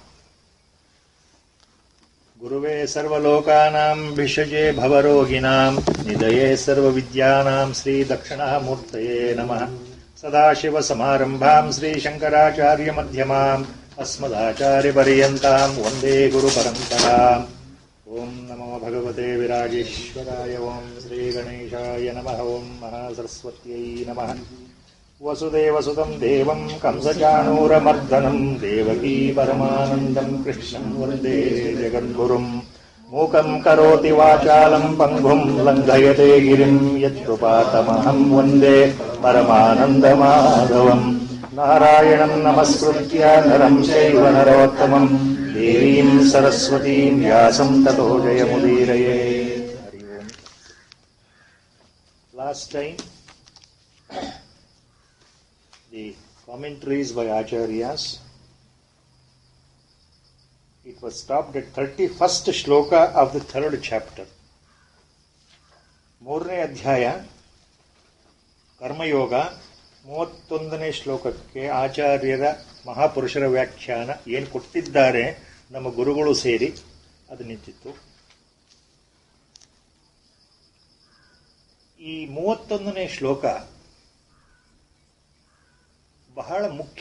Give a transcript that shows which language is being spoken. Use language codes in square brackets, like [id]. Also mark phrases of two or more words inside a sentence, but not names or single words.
[sa] ಗುರುವೇ ಸರ್ವಲೋಕಾನಾಂ ಭಿಷಜೇ ಭವರೋಗಿಣಾಂ ನಿಧಯೇ ಸರ್ವವಿದ್ಯಾನಾಂ ಶ್ರೀ ದಕ್ಷಿಣಾಮೂರ್ತಯೇ ನಮಃ. ಸದಾಶಿವಸಮಾರಂಭಾಂ ಶ್ರೀಶಂಕರಾಚಾರ್ಯಮಧ್ಯಮಾಂ ಅಸ್ಮದಾಚಾರ್ಯಪರ್ಯಂತಾಂ ವಂದೇ ಗುರುಪರಂಪರಾಂ. ಓಂ ನಮೋ ಭಗವತೆ ವಿರಾಜೇಶ್ವರಾಯ. ಓಂ ಶ್ರೀಗಣೇಶಾಯ ನಮಃ. ಓಂ ಮಹಾಸರಸ್ವತ್ಯೈ ನಮಃ. ವಸುದೇವಸುತಂ ದೇವಂ ಕಂಸಚಾಣೂರಮರ್ದನಂ ದೇವಕೀ ಪರಮಾನಂದಂ ಕೃಷ್ಣಂ ವಂದೇ ಜಗದ್ಗುರುಂ. ಮೂಕಂ ಕರೋತಿ ವಾಚಾಲಂ ಪಂಗುಂ ಲಂಘಯತೆ ಗಿರಿಂ ಯತ್ಕೃಪಾತಮಹಂ ವಂದೇ ಪರಮಾನಂದಮಾಧವಂ. ನಾರಾಯಣಂ ನಮಸ್ಕೃತ್ಯ ನರಂ ಚೈವ ನರೋತ್ತಮಂ ದೇವೀಂ ಸರಸ್ವತೀಂ ವ್ಯಾಸಂ ತತೋ ಜಯಮುದೀರಯೇ. ಹರಿ ಓಂ. [en] last time the commentaries by Acharyas, it was stopped at 31st shloka of the 3rd chapter. [kn] ಮೂರನೇ ಅಧ್ಯಾಯ ಕರ್ಮಯೋಗ 31ನೇ ಶ್ಲೋಕಕ್ಕೆ ಆಚಾರ್ಯರ ಮಹಾಪುರುಷರ ವ್ಯಾಖ್ಯಾನ ಏನು ಕೊಟ್ಟಿದ್ದಾರೆ ನಮ್ಮ ಗುರುಗಳು ಸೇರಿ ಅದು ನಿಂತಿತ್ತು. ಈ 31ನೇ ಶ್ಲೋಕ ಬಹಳ ಮುಖ್ಯ.